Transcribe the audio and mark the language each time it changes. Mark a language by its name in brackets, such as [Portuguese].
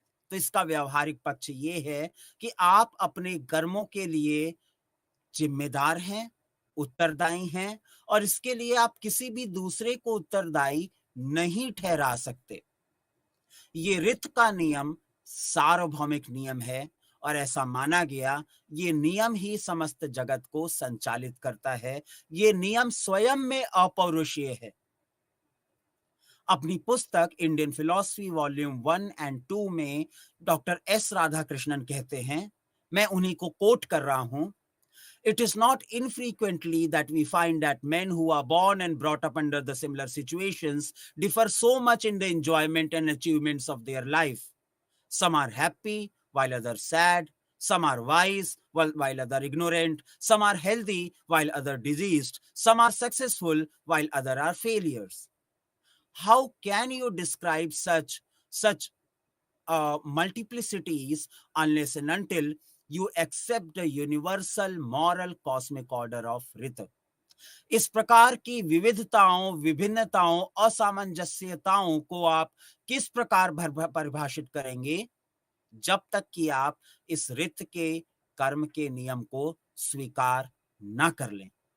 [Hindi] तो इसका व्यावहारिक पक्ष ये है कि आप अपने कर्मों के लिए जिम्मेदार हैं, उत्तरदायी हैं, और इसके लिए आप किसी भी दूसरे को उत्तरदायी नहीं ठहरा सकते। ये ऋत का नियम सार्वभौमिक नियम है और ऐसा माना गया। ये नियम ही समस्त जगत को संचालित करता है। ये नियम स्वयं में अपौरुषीय है। अपनी पुस्तक इंडियन फिलॉसफी वॉल्यूम 1 और 2 में डॉक्टर एस राधाकृष्णन कहते हैं, मैं उन्हीं को कोट कर रहा हूं, [English] It is not infrequently that we find that men who are born and brought up under the similar situations differ so much in the enjoyment and achievements of their life. Some are happy while others sad. Some are wise while others ignorant. Some are healthy while others diseased. Some are successful while others are failures. How can you describe such multiplicities unless and until you accept the universal moral cosmic order of Rita? [Hindi] इस प्रकार की विविधताओं, विभिन्नताओं, असामंजस्यताओं को आप किस प्रकार परिभाषित करेंगे, जब तक कि आप इस रित के कर्म के नियम को स्वीकार न कर लें।